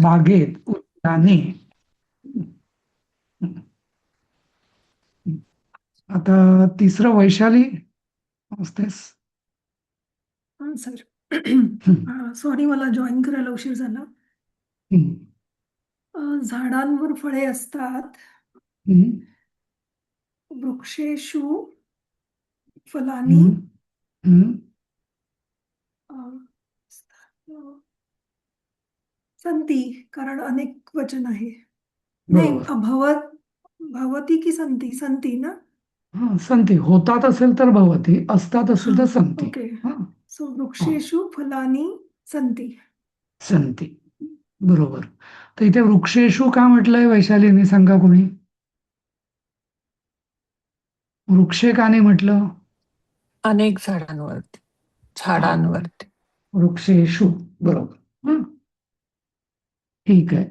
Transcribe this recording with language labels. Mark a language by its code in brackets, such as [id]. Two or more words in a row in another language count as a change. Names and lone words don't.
[mr] बागेत, उद्याने. आता तिसरं वैशाली असतेस. [en] sir sorry, [mr] मला जॉईन करायला उशीर झाला. झाडांवर फळे असतात. [sa] वृक्षेषु फलानी. संती, [mr] कारण अनेक वचन आहे. नाही, बरोबर. भवती की संती? संती ना. हा, संती. होतात असेल तर भवती, असतात असेल तर संती. ओके. हा, [sa] सो वृक्षेषु फलानी संती. संती. [mr] बरोबर. तर इथे वृक्षेषु का म्हटलंय वैशालीने, सांगा कोणी? वृक्षे का नाही म्हटलं? अनेक झाडांवरती. झाडांवरती. वृक्षेषु. बरोबर. ठीक आहे.